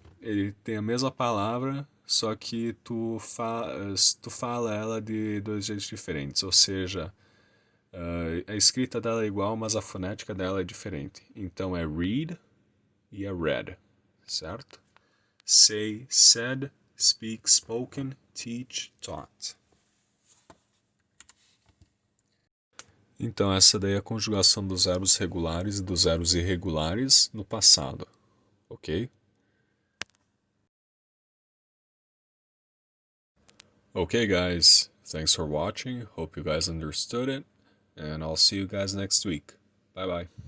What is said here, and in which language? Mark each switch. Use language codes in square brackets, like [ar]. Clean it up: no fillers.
[pt] Ele tem a mesma palavra, só que tu fala ela de dois jeitos diferentes. Ou seja, a escrita dela é igual, mas a fonética dela é diferente. Então é read e é read, certo? [en] Say, said, speak, spoken, teach, taught. [pt] Então essa daí é a conjugação dos verbos regulares e dos verbos irregulares no passado, ok? [en] Okay guys, thanks for watching, hope you guys understood it, and I'll see you guys next week. Bye bye.